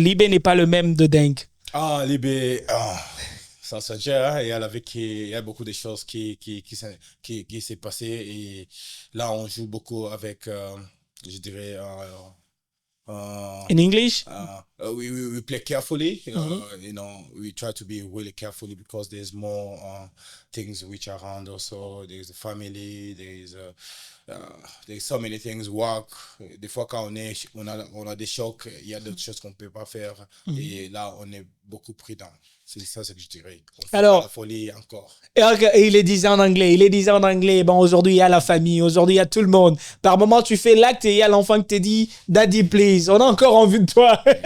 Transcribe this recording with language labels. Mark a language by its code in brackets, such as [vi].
[fr] Libé n'est pas le même de Deng. Ah, Libé, ça se gère, hein. Il y a beaucoup de choses qui s'est passé et là, on joue beaucoup avec, je dirais, uh, [en] In English? we play carefully. Mhm. We try to be really carefully because there's more things which are around also. There's the family, there's so many things, work. [fr] Des fois, quand on a des chocs, il y a d'autres choses qu'on ne peut pas faire. Mhm. Et là, on est beaucoup prudent. C'est ça ce que je dirais. On fait pas la Alors, folie encore. et il est disait en anglais. Il est disait en anglais. Bon, aujourd'hui, il y a la famille. Aujourd'hui, il y a tout le monde. Par moment, tu fais l'acte et il y a l'enfant qui te dit, [en] Daddy, please, [fr] on a encore envie de toi.